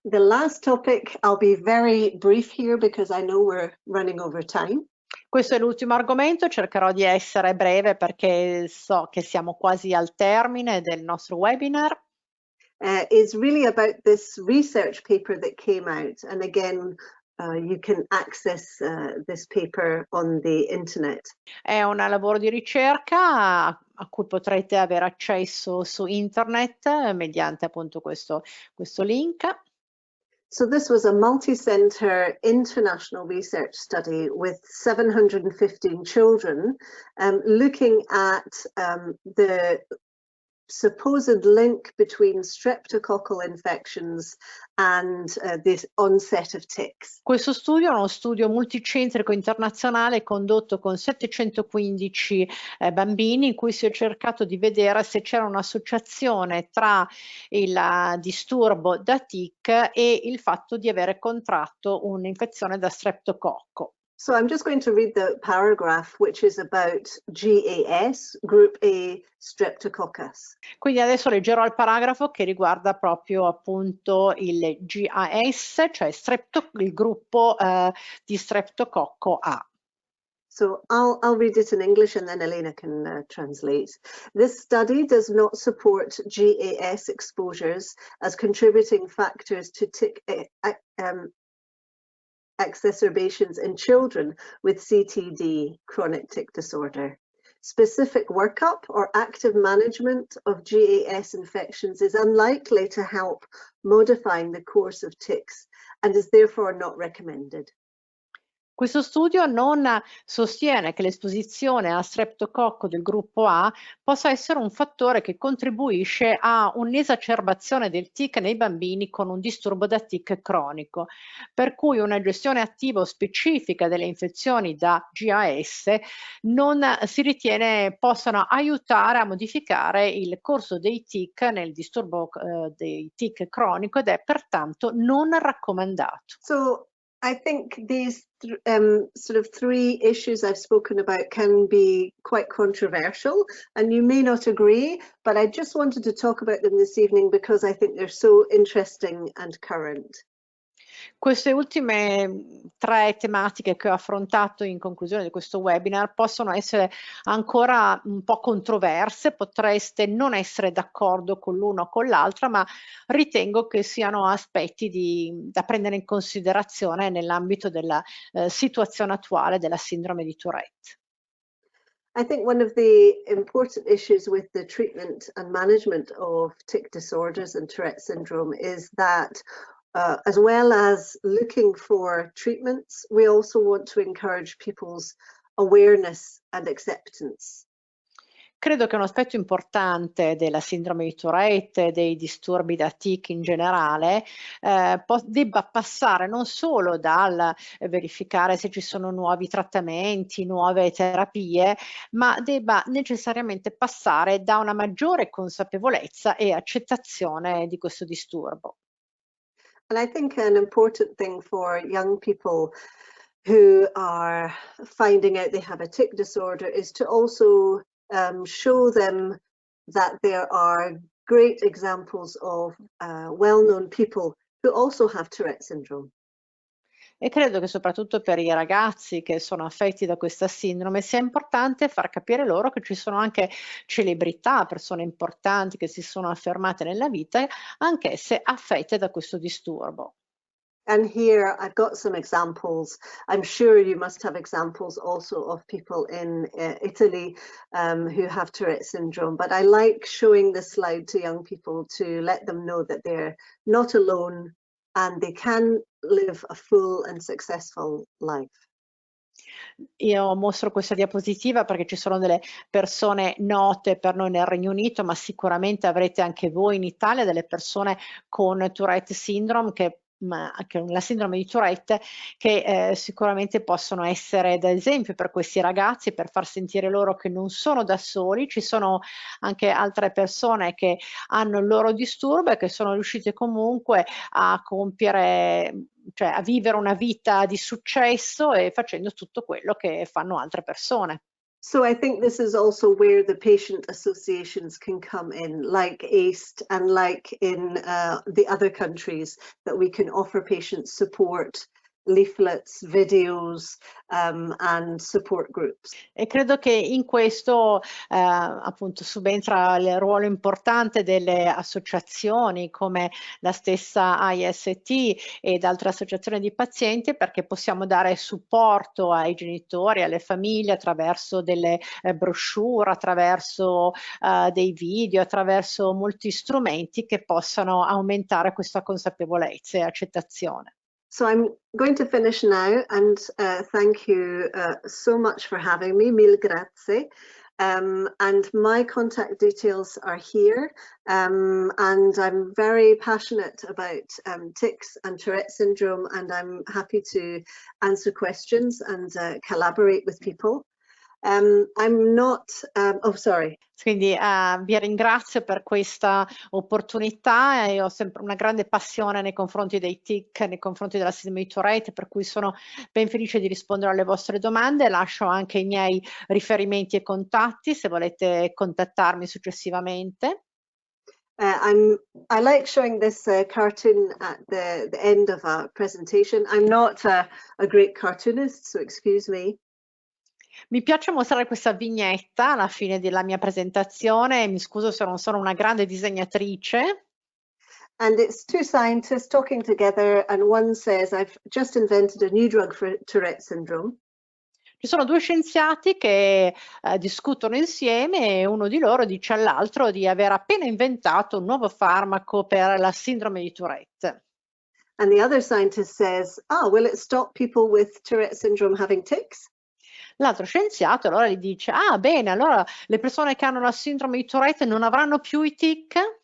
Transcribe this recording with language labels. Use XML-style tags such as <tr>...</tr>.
<en>The last topic, I'll be very brief here because I know we're running over time.</en> <it>Questo è l'ultimo argomento, cercherò di essere breve perché so che siamo quasi al termine del nostro webinar.</it> <en>Is really about this research paper that came out, and again you can access this paper on the internet.</en> <it>È un lavoro di ricerca a cui potrete avere accesso su internet mediante appunto questo link.</it> <en>So this was a multi-center international research study with 715 children looking at the supposed link between streptococcal infections and the onset of tics.</en> <it>Questo studio è uno studio multicentrico internazionale condotto con 715 bambini in cui si è cercato di vedere se c'era un'associazione tra il disturbo da tic e il fatto di avere contratto un'infezione da streptococco.</it> <en>So I'm just going to read the paragraph which is about GAS, Group A Streptococcus.</en> <it>Quindi adesso leggerò il paragrafo che riguarda proprio appunto il GAS, cioè il gruppo di streptococco A.</it> <en>So I'll read it in English and then Elena can translate. This study does not support GAS exposures as contributing factors to tic exacerbations in children with CTD, chronic tic disorder. Specific workup or active management of GAS infections is unlikely to help modifying the course of tics and is therefore not recommended.</en> <it>Questo studio non sostiene che l'esposizione a streptococco del gruppo A possa essere un fattore che contribuisce a un'esacerbazione del tic nei bambini con un disturbo da tic cronico, per cui una gestione attiva o specifica delle infezioni da GAS non si ritiene possano aiutare a modificare il corso dei tic nel disturbo dei tic cronico ed è pertanto non raccomandato.</it> <en>So I think these sort of three issues I've spoken about can be quite controversial and you may not agree, but I just wanted to talk about them this evening because I think they're so interesting and current.</en> <it>Queste ultime tre tematiche che ho affrontato in conclusione di questo webinar possono essere ancora un po' controverse, potreste non essere d'accordo con l'uno o con l'altra, ma ritengo che siano aspetti da prendere in considerazione nell'ambito della situazione attuale della sindrome di Tourette.</it> <en>I think one of the important issues with the treatment and management of tic disorders and Tourette syndrome is that as well as looking for treatments, we also want to encourage people's awareness and acceptance.</en> <it>Credo che un aspetto importante della sindrome di Tourette, dei disturbi da tic in generale, debba passare non solo dal verificare se ci sono nuovi trattamenti, nuove terapie, ma debba necessariamente passare da una maggiore consapevolezza e accettazione di questo disturbo.</it> <en>And I think an important thing for young people who are finding out they have a tic disorder is to also show them that there are great examples of well-known people who also have Tourette syndrome.</en> <it>E credo che soprattutto per i ragazzi che sono affetti da questa sindrome sia importante far capire loro che ci sono anche celebrità, persone importanti che si sono affermate nella vita, anch'esse affette da questo disturbo.</it> <en>And here I've got some examples. I'm sure you must have examples also of people in Italy who have Tourette syndrome, but I like showing this slide to young people to let them know that they're not alone and they can live a full and successful life.</en> <it>Io mostro questa diapositiva perché ci sono delle persone note per noi nel Regno Unito, ma sicuramente avrete anche voi in Italia delle persone con Tourette syndrome che la sindrome di Tourette che sicuramente possono essere da esempio per questi ragazzi, per far sentire loro che non sono da soli. Ci sono anche altre persone che hanno il loro disturbo e che sono riuscite comunque a compiere, cioè a vivere una vita di successo e facendo tutto quello che fanno altre persone.</it> <en>So I think this is also where the patient associations can come in, like A.I.S.T and like in the other countries, that we can offer patients support leaflets, videos, and support groups.</en> <it>E credo che in questo appunto subentra il ruolo importante delle associazioni come la stessa AIST ed altre associazioni di pazienti, perché possiamo dare supporto ai genitori, alle famiglie attraverso delle brochure, attraverso dei video, attraverso molti strumenti che possano aumentare questa consapevolezza e accettazione.</it> <en>So I'm going to finish now, and thank you so much for having me.</en> <it>Mille grazie.</it> <en>And my contact details are here. And I'm very passionate about tics and Tourette syndrome, and I'm happy to answer questions and collaborate with people. I'm not, oh, sorry.</en> <it>Quindi vi ringrazio per questa opportunità e ho sempre una grande passione nei confronti dei TIC, nei confronti della sindrome di Tourette, per cui sono ben felice di rispondere alle vostre domande. Lascio anche i miei riferimenti e contatti se volete contattarmi successivamente.</it> <en>I like showing this cartoon at the end of a presentation. I'm not a great cartoonist, so excuse me.</en> <it>Mi piace mostrare questa vignetta alla fine della mia presentazione, mi scuso se non sono una grande disegnatrice.</it> <en>And it's two scientists talking together, and one says, I've just invented a new drug for Tourette syndrome.</en> <it>Ci sono due scienziati che discutono insieme e uno di loro dice all'altro di aver appena inventato un nuovo farmaco per la sindrome di Tourette.</it> <en>And the other scientist says, will it stop people with Tourette syndrome having tics?</en> <it>L'altro scienziato allora gli dice, bene, allora le persone che hanno la sindrome di Tourette non avranno più i tic?</it>